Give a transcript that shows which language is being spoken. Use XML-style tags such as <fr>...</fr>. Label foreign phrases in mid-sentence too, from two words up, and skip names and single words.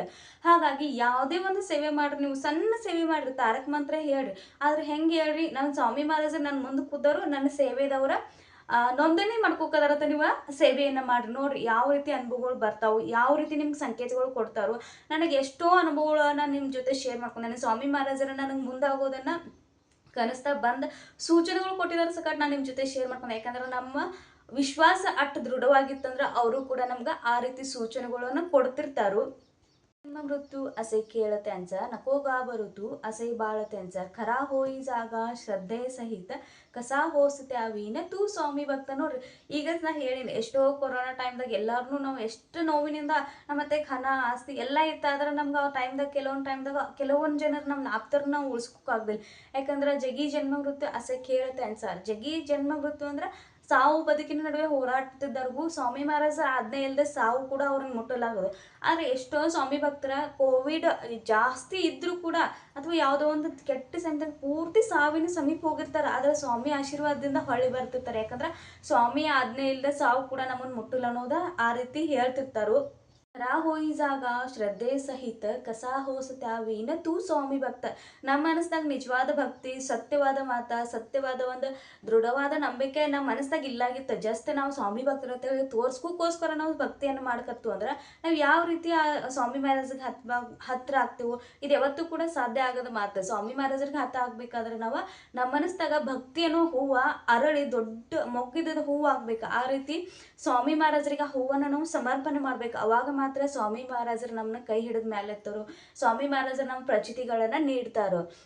<kn>ಹಾಗಾಗಿ ಯಾವುದೇ ಒಂದು ಸೇವೆ ಮಾಡ್ರಿ ನೀವು ಸಣ್ಣ ಸೇವೆ ಮಾಡ್ರಿ ತಾರಕ ಮಂತ್ರ ಹೇಳ್ರಿ ಆದ್ರೆ ಹೆಂಗೆ ಹೇಳ್ರಿ ನನ್ನ ಸ್ವಾಮಿ ಮಹಾರಾಜರು ನನ್ನ ಮುಂದೆ ಕೂದವರು ನನ್ನ ಸೇವೆದವರ ನೋಂದಣಿ ಮಾಡ್ಕೋಕದಾರತ್ತ ನೀವು ಸೇವೆಯನ್ನ ಮಾಡ್ರಿ ನೋಡ್ರಿ ಯಾವ ರೀತಿ ಅನುಭವಗಳು ಬರ್ತಾವು ಯಾವ ರೀತಿ ನಿಮ್ಗೆ ಸಂಕೇತಗಳು ಕೊಡ್ತಾರೋ ನನಗೆ ಎಷ್ಟೋ ಅನುಭವಗಳನ್ನ ನಿಮ್ಮ ಜೊತೆ ಶೇರ್ ಮಾಡ್ಕೊಂಡು ನನ್ನ ಸ್ವಾಮಿ ಮಹಾರಾಜರ ನನಗೆ ಮುಂದಾಗೋದನ್ನ ಕನಸ್ತಾ ಬಂದ ಸೂಚನೆಗಳು ಕೊಟ್ಟಿದ್ದಾರೆ ಸಕಾಟ್ ನಾನು ನಿಮ್ಮ ಜೊತೆ ಶೇರ್ ಮಾಡ್ಕೊಂಡು ಯಾಕಂದ್ರೆ ನಮ್ಮ ವಿಶ್ವಾಸ ಅಷ್ಟು ದೃಢವಾಗಿತ್ತಂದ್ರೆ ಅವರು ಕೂಡ ನಮ್ಗೆ ಆ ರೀತಿ ಸೂಚನೆಗಳನ್ನು ಕೊಡ್ತಿರ್ತಾರು</kn> <mr>मृत्यू असे खेळ त्यांचा नको घाबरुतू असे बाळ त्यांचा खरा होई जागा श्रद्धा सहित कसा होशी त्याविण तू स्वामी भक्त</mr> <kn>ನೋಡ್ರಿ ಈಗ ನಾ ಹೇಳಿನಿ ಎಷ್ಟೋ ಕೊರೋನಾ ಟೈಮ್ದಾಗ ಎಲ್ಲಾರನು ನಾವು ಎಷ್ಟು ನೋವಿನಿಂದ ಮತ್ತೆ ಹಣ ಆಸ್ತಿ ಎಲ್ಲ ಇತ್ತಾದ್ರೆ ನಮ್ಗೆ ಆ ಟೈಮ್ದಾಗ ಕೆಲವೊಂದು ಜನರು ನಮ್ಮ ಆಪ್ತರನ್ನ ನಾವು ಉಳಿಸ್ಕೋಕಾಗ್ದಿಲ್ಲ ಯಾಕಂದ್ರೆ</kn> <mr>जगी जन्म मृत्यू असे खेळ त्यांचा</mr> <kn>ಜಗಿ ಜನ್ಮ ಮೃತ್ಯು ಅಂದ್ರೆ ಸಾವು ಬದುಕಿನ ನಡುವೆ ಹೋರಾಡ್ತಿದ್ದವ್ರಿಗೂ ಸ್ವಾಮಿ ಮಹಾರಾಜರ ಆಜ್ಞೆ ಇಲ್ಲದೆ ಸಾವು ಕೂಡ ಅವ್ರನ್ನ ಮುಟ್ಟಲಾಗದು ಆದ್ರೆ ಎಷ್ಟೋ ಸ್ವಾಮಿ ಭಕ್ತರ ಕೋವಿಡ್ ಜಾಸ್ತಿ ಇದ್ರೂ ಕೂಡ ಅಥವಾ ಯಾವುದೋ ಒಂದು ಕೆಟ್ಟ ಸಮಯದಾಗ ಪೂರ್ತಿ ಸಾವಿನ ಸಮೀಪ ಹೋಗಿರ್ತಾರೆ ಆದ್ರೆ ಸ್ವಾಮಿ ಆಶೀರ್ವಾದದಿಂದ ಹೊಳ್ಳಿ ಬರ್ತಿರ್ತಾರೆ ಯಾಕಂದ್ರೆ ಸ್ವಾಮಿ ಆಜ್ಞೆ ಇಲ್ಲದೆ ಸಾವು ಕೂಡ ನಮ್ಮನ್ನು ಮುಟ್ಟಲ್ಲ ಅನ್ನೋದ ಆ ರೀತಿ ಹೇಳ್ತಿರ್ತಾರು</kn> <mr>खरा होई जागा श्रद्धा सहित कसा होशी त्याविण तू स्वामी भक्त</mr> <kn>ನಮ್ಮ ಮನಸ್ದಾಗ ನಿಜವಾದ ಭಕ್ತಿ ಸತ್ಯವಾದ ಮಾತ ಸತ್ಯವಾದ ಒಂದು ದೃಢವಾದ ನಂಬಿಕೆ ನಮ್ಮ ಮನಸ್ದಾಗ ಇಲ್ಲಾಗಿತ್ತು ಜಸ್ಟ್ ನಾವು ಸ್ವಾಮಿ ಭಕ್ತರ ತೋರ್ಸ್ಕೋಸ್ಕರ ನಾವು ಭಕ್ತಿಯನ್ನು ಮಾಡ್ಕತ್ತು ಅಂದ್ರೆ ನಾವು ಯಾವ ರೀತಿ ಆ ಸ್ವಾಮಿ ಮಹಾರಾಜರಿಗೆ ಹತ್ರ ಆಗ್ತೇವೋ ಇದು ಯಾವತ್ತೂ ಕೂಡ ಸಾಧ್ಯ ಆಗದ ಮಾತು ಸ್ವಾಮಿ ಮಹಾರಾಜರಿಗೆ ಹತ್ರ ಆಗ್ಬೇಕಾದ್ರೆ ನಾವು ನಮ್ಮ ಮನಸ್ದಾಗ ಭಕ್ತಿ ಅನ್ನೋ ಹೂವ ಅರಳಿ ದೊಡ್ಡ ಮೊಗ್ಗಿದ ಹೂವು ಆಗ್ಬೇಕು ಆ ರೀತಿ ಸ್ವಾಮಿ ಮಹಾರಾಜರಿಗೆ ಹೂವನ್ನ ನಾವು ಸಮರ್ಪಣೆ ಮಾಡ್ಬೇಕು ಅವಾಗ ಮಾತ್ರ ಸ್ವಾಮಿ ಮಹಾರಾಜರು ನಮ್ಮನ್ನ ಕೈ ಹಿಡಿದ ಮೇಲೆ ಎತ್ತರು ಸ್ವಾಮಿ ಮಹಾರಾಜರು ನಮ್ಮ ಪ್ರಚಿತಿಗಳನ್ನ ನೀಡ್ತಾರೋ</kn>